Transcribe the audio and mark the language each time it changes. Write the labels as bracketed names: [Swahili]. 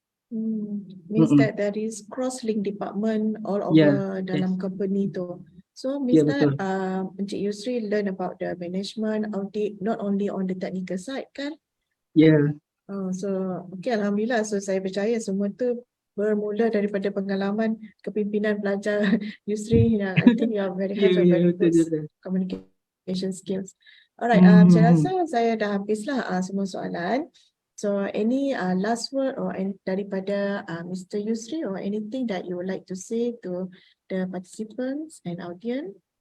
[English] Means that there is cross-link department all over [Malay] dalam company tu. [English] So means that Encik Yusri learn about the management audit not only on the technical side [Malay] kan? [English] So okay, alhamdulillah. [Malay] So saya percaya semua tu bermula daripada pengalaman kepimpinan pelajar Yusri. [English] I think you are very have a very good communication skills. [Malay] Alright, saya rasa saya dah habislah semua soalan. [English] So any last word or [Malay] daripada [English] Mr. Yusri or anything that you would like to say to the participants and audience?